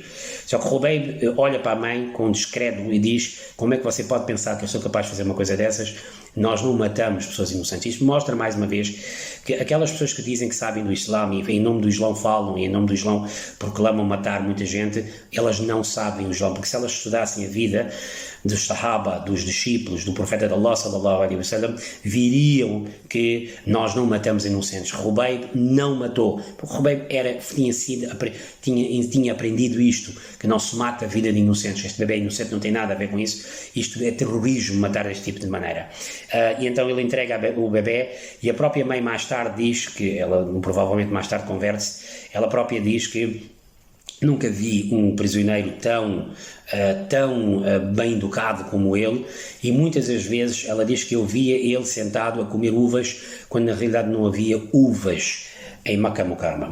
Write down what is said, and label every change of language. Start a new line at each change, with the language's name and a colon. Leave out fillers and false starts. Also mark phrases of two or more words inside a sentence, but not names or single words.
Portuguese: Só que Khubayb olha para a mãe com descrédulo e diz: como é que você pode pensar que eu sou capaz de fazer uma coisa dessas? nós não matamos pessoas inocentes. Isto mostra mais uma vez que aquelas pessoas que dizem que sabem do Islã e em nome do Islã falam e em nome do Islã proclamam matar muita gente, elas não sabem o Islã, porque se elas estudassem a vida dos Sahaba, dos discípulos, do profeta de Allah
Arabic: صلى الله عليه وسلم,
Portuguese: viriam que nós não matamos inocentes. Khubayb não matou, porque Khubayb tinha aprendido isto, que não se mata a vida de inocentes. Este bebê inocente não tem nada a ver com isso, isto é terrorismo, matar deste tipo de maneira. E então ele entrega o bebê e a própria mãe mais tarde diz que, ela provavelmente mais tarde converte-se, ela própria diz que nunca vi um prisioneiro tão bem educado como ele, e muitas das vezes ela diz que eu via ele sentado a comer uvas, quando na realidade não havia uvas em Makkah Mukarrama.